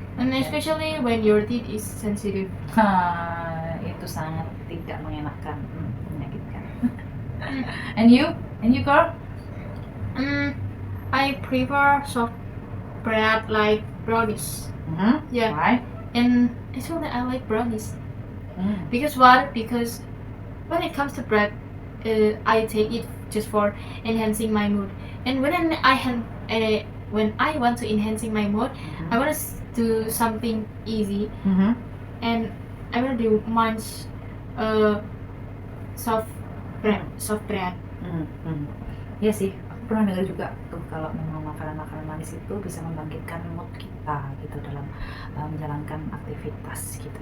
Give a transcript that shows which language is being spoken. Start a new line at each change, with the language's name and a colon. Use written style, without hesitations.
English: And especially when your teeth is sensitive.
Indonesian: Itu sangat tidak mengenakan, menyakitkan.
English: And you girl? I prefer soft bread like brownies. Yeah. Why? And actually I like brownies. Because what? Because when it comes to bread, I take it just for enhancing my mood. And when I want to enhancing my mood, I want to do something easy. And I want to do much soft bread.
Indonesian: Iya sih, aku pernah dengar juga tuh kalau memang makanan-makanan manis itu bisa membangkitkan mood kita gitu dalam menjalankan aktivitas gitu.